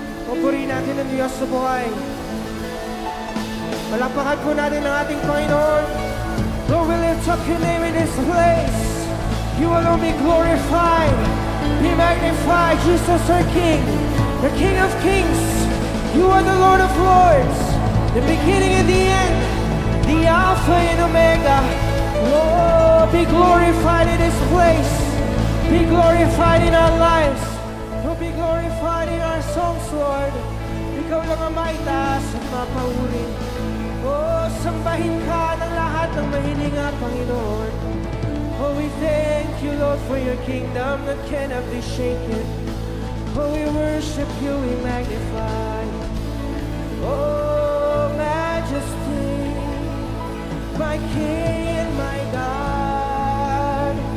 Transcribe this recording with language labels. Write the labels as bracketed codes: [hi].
[tl] Pupurihin natin ang Diyos sa buhay. Palakpakan po natin ang ating Panginoon. [en] Lord, we lift up your name in this place. You alone be glorified. Be magnified, Jesus our King, the King of Kings. You are the Lord of Lords, the beginning and the end, the Alpha and Omega. Oh, be glorified in this place. Be glorified in our lives. Oh, be glorified in our songs, Lord. [tl] Ikaw lang ang maitaas at mapahuri. Oh, sambahin ka ng lahat ng mahilinga, Panginoon. [en] Oh, we thank you, Lord, for your kingdom that cannot be shaken. Oh, we worship you, we magnify. Oh, majesty, my King and my God.